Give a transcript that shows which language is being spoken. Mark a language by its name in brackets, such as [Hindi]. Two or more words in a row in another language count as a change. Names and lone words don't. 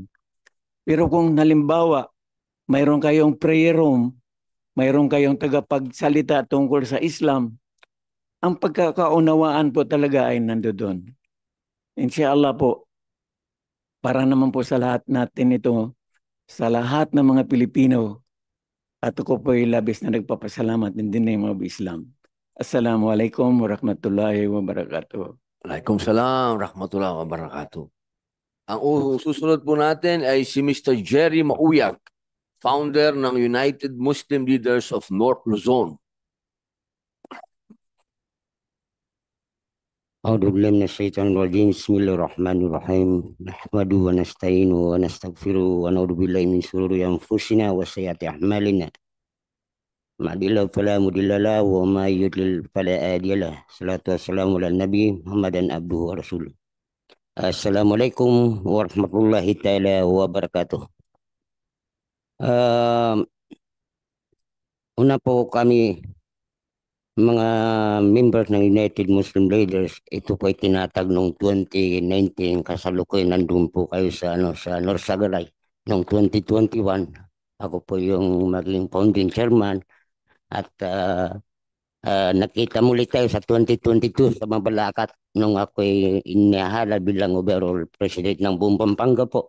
[Filipino] Pero kung halimbawa, mayroon kayong prayer room, mayroon kayong tagapagsalita tungkol sa Islam, ang pagkakaunawaan po talaga ay nandoon. Inshallah po, para naman po sa lahat natin ito, sa lahat ng mga Pilipino, at ako po ay labis na nagpapasalamat [English] in the name of Islam. [Arabic] السلام عليكم ورحمة الله وبركاته. وعليكم السلام ورحمة الله وبركاته. [Filipino] Ang susunod po natin ay si Mr. Jerry Mauyag, founder ng United Muslim Leaders of North Luzon. [Arabic] أعوذ بالله من الشيطان الرجيم بسم الله الرحمن الرحيم نحمده ونستعينه ونستغفره ونعوذ بالله من شرور أنفسنا وسيئات أعمالنا من يهده الله فلا مضل له ومن يضلل فلا هادي له الصلاة والسلام على النبي محمد عبده ورسوله السلام عليكم ورحمة الله تعالى وبركاته. [Filipino] Una po kami mga members ng United Muslim Leaders, ito po ay tinatag noong 2019, kasalukuyan nandun po kayo sa Norsagaray. Noong 2021, ako po yung maging [English] founding chairman [Filipino] at nakita muli tayo sa 2022 sa Mabalacat nung ako ay inihala bilang [English] overall president [Filipino] ng buong Pampanga po.